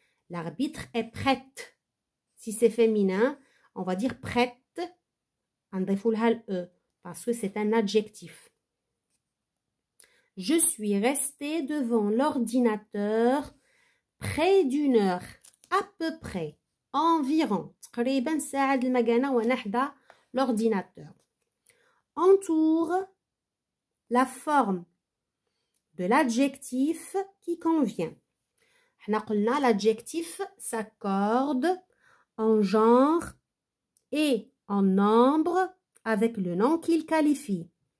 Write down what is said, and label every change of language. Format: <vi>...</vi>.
<fr>L'arbitre est prête. Si c'est féminin, on va dire prête.</fr> <ar>نضيفوا لها E.</ar> <fr>parce que c'est un adjectif. Je suis restée devant l'ordinateur près d'une heure, à peu près, environ.</fr> <ar>تقريبا ساعة المكانة وانا حدا l'ordinateur.</ar> <fr>Entoure la forme de l'adjectif qui convient.</fr> <ar>احنا قلنا</ar> <fr>l'adjectif s'accorde en genre et en nombre avec le nom qu'il qualifie.</fr>